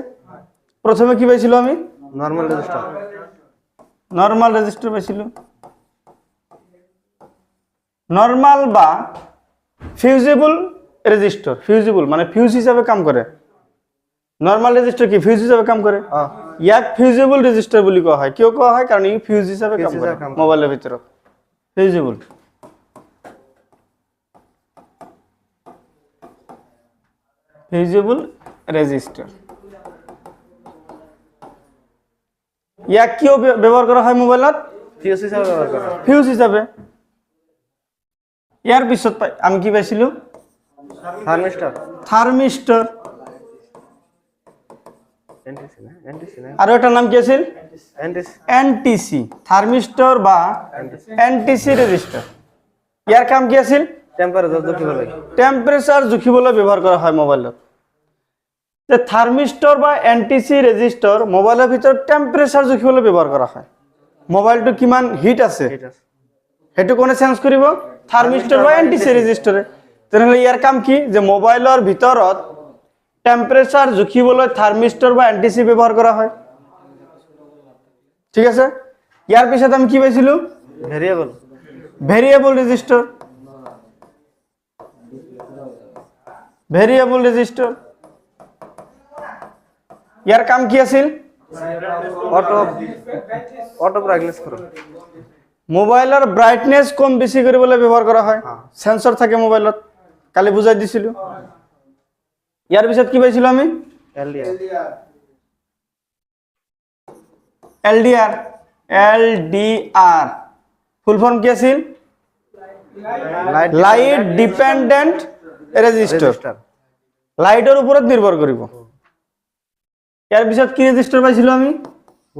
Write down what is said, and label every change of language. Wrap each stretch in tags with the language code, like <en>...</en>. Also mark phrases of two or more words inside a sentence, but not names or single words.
<as>প্রথমে কি পাইছিল আমি</as> <en>normal resistor</en> <as>পাইছিল, নরমাল বা</as> <en>fusible resistor.</en> <as>ফিউজেবল মানে ফিউজ হিসাবে কাম করে।</as> <en>normal resistor</en> <as>কি ফিউজ হিসাবে কাম করে, ইয়াক</as> <en>fusible resistor</en> <as>বলি কোৱা হয়। কিয় কোৱা হয়? কারণ ই ফিউজ হিসাবে কাম করে মোবাইলের ভিতৰত।</as> <en>fusible fusible resistor.</en> <as>ইয়াক কিয় ব্যবহার করা হয় মোবাইলত? ফিউজ হিসাবে ব্যবহার করা হয়। ফিউজ হিসাবে। ইয়ার পিছত আমি কি পাইছিল থার্মিস্টর। থার্মিস্টর আর এটার নাম কি আছিল এনটিসি।</as> <en>থার্মিস্টর বা NTC resistor.</en> <as>ইয়ার কাম কি আছিল টেম্পারেচার জুখিবলৈ ব্যবহার করা হয় মোবাইলত। যে থার্মিস্টর বা</as> <en>NTC resistor</en> <as>মোবাইলের ভিতর টেম্পারেচার জুখিবলৈ ব্যবহার করা হয়। মোবাইলটো কিমান হিট আছে হেতু কোনে চেঞ্জ কৰিব থার্মিস্টর বা</as> <en>NTC resistor-e.</en> <as>তেনেহলে ইয়ার কাম কি যে মোবাইলের ভিতৰত টেম্পারেচার জুখিবলৈ থার্মিস্টর বা এনটিসি ব্যবহার করা হয়, ঠিক আছে? ইয়ার পিছত আমি কি পাইছিল</as> <en>variable resistor. variable resistor</en> <as>ইয়ার কাম কি আছিল</as> <en>auto brightness</en> <as>করো। মোবাইলের ব্রাইটনেস কম বেশি কৰিবলৈ ব্যবহার করা হয়। সেন্সর থাকে মোবাইলত, কালি বুঝাই দিছিল। ইয়ার পিছত কি পাইছিল আমি এলডিআর।</as> <en>LDR full form</en> <as>কি আছিল</as> <en>light dependent resistor.</en> <as>লাইটের উপর নির্ভর করিব। ইয়ার পিছত কি রেজিস্টার পাইছিল আমি</as>